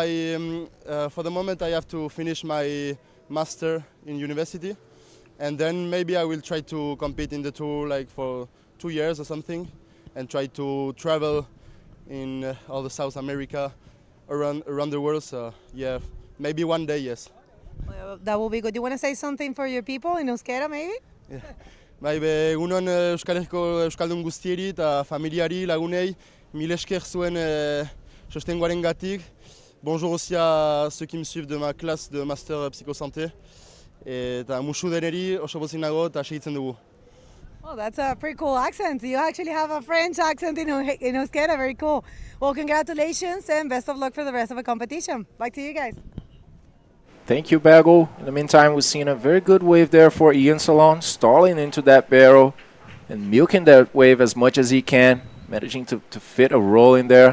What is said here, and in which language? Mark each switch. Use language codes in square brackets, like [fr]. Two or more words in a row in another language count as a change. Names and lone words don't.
[en] For the moment I have to finish my master in university, and then maybe I will try to compete in the tour like for 2 years or something, and try to travel in all the South America, around the world. So yeah, maybe one day, yes. Well, that will be good. Do you want to say something for your people in Euskera, maybe? Yeah. [eu] Bai, egunon Euskaldun guztieri eta familiari, lagunei, mil esker zuen sostengoarengatik. [fr] Bonjour aussi à ceux qui me suivent de ma classe de master psychosanté. [eu] Eta musu deneri oso pozik nago eta segitzen dugu. [en] Oh, that's a pretty cool accent. You actually have a French accent in Euskera. Very cool. Well, congratulations and best of luck for the rest of the competition. Back to you guys. Thank you, Bago. In the meantime, we've seen a very good wave there for Ian Salon, stalling into that barrel and milking that wave as much as he can, managing to fit a roll in there.